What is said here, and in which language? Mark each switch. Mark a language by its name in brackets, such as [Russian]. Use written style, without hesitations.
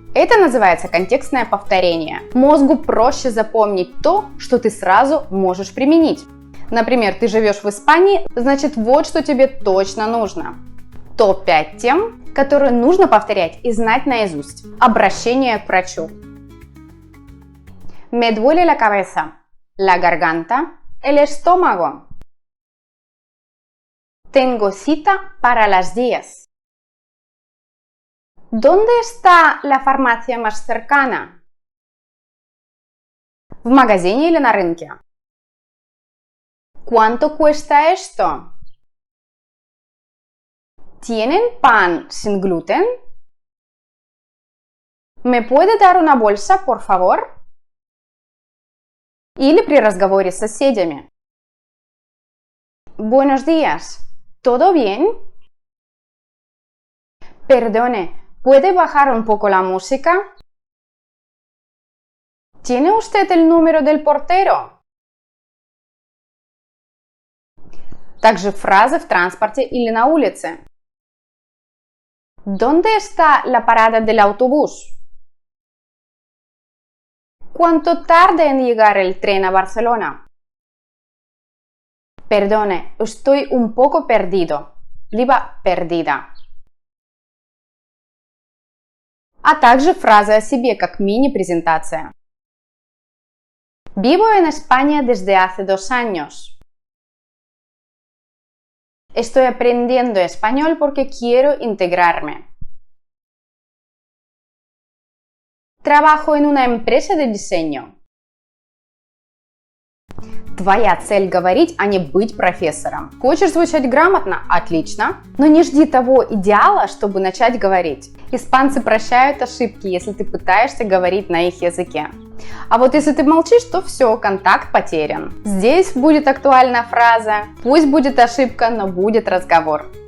[Russian] Это называется контекстное повторение. Мозгу проще запомнить то, что ты сразу можешь применить. Например, ты живешь в Испании, значит вот что тебе точно нужно. Топ-5 тем, которые нужно повторять и знать наизусть. Обращение к врачу. [Spanish] Me duele la cabeza, la garganta, el estómago. Tengo cita para las 10. ¿Dónde está la farmacia más cercana? [Russian] В магазине или на рынке? [Spanish] ¿Cuánto cuesta esto? ¿Tienen pan sin gluten? ¿Me puede dar una bolsa, por favor? [Russian] Или при разговоре с соседями. [Spanish] Buenos días. ¿Todo bien? Perdone, ¿puede bajar un poco la música? ¿Tiene usted el número del portero? [Russian] Также фразы в транспорте или на улице. [Spanish] ¿Dónde está la parada del autobús? ¿Cuánto tarda en llegar el tren a Barcelona? Perdone, estoy un poco perdido. [Russian] Либо perdida. А также фразы о себе, как мини-презентация. [Spanish] Vivo en España desde hace 2 años. Estoy aprendiendo español porque quiero integrarme. Trabajo en una empresa de diseño. [Russian] Твоя цель говорить, а не быть профессором. Хочешь звучать грамотно? Отлично. Но не жди того идеала, чтобы начать говорить. Испанцы прощают ошибки, если ты пытаешься говорить на их языке. А вот если ты молчишь, то все, контакт потерян. Здесь будет актуальна фраза «Пусть будет ошибка, но будет разговор».